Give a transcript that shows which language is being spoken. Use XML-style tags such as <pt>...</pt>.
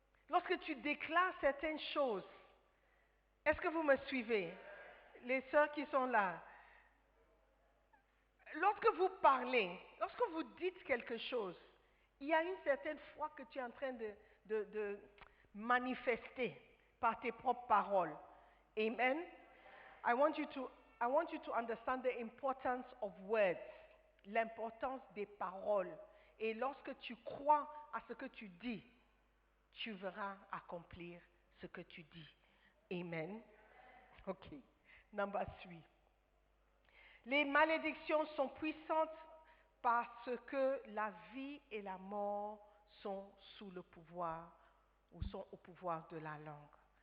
<fr>Lorsque tu déclares certaines choses. Est-ce que vous me suivez? Les sœurs qui sont là. Lorsque vous parlez, lorsque vous dites quelque chose, il y a une certaine foi que tu es en train de manifester par tes propres paroles. Amen.</fr> <en>I want you to understand the importance of words,</en> <fr>l'importance des paroles. Et lorsque tu crois à ce que tu dis, tu verras accomplir ce que tu dis. Amen. Ok.</fr> <en>Number 3.</en> <fr>Les malédictions sont puissantes parce que la vie et la mort sont sous le pouvoir ou sont au pouvoir de la langue.</fr>